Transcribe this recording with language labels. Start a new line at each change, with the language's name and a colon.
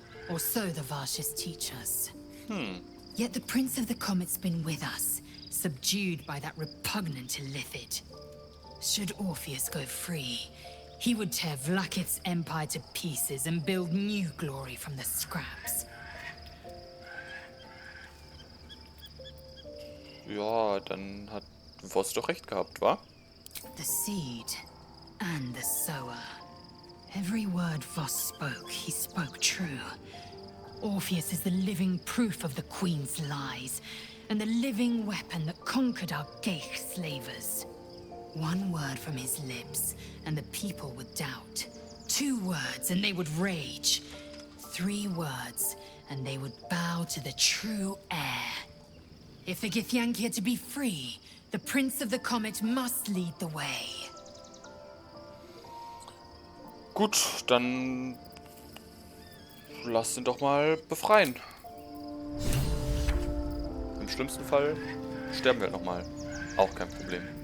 English: Or so the Varshas teach us. Yet the Prince of the Comet's been with us, subdued by that repugnant Illithid. Should Orpheus go free, he would tear Vlaakith's empire to pieces and build new glory from the scraps.
German: Ja, dann hat Voss doch recht gehabt, wa?
English: The seed and the sower. Every word Voss spoke, he spoke true. Orpheus is the living proof of the Queen's lies, and the living weapon that conquered our Geich slavers. One word from his lips, and the people would doubt. 2 words, and they would rage. 3 words, and they would bow to the true heir. If the Githyanki are to be free, the Prince of the Comet must lead the way.
German: Gut, dann lasst ihn doch mal befreien. Im schlimmsten Fall sterben wir nochmal. Auch kein Problem.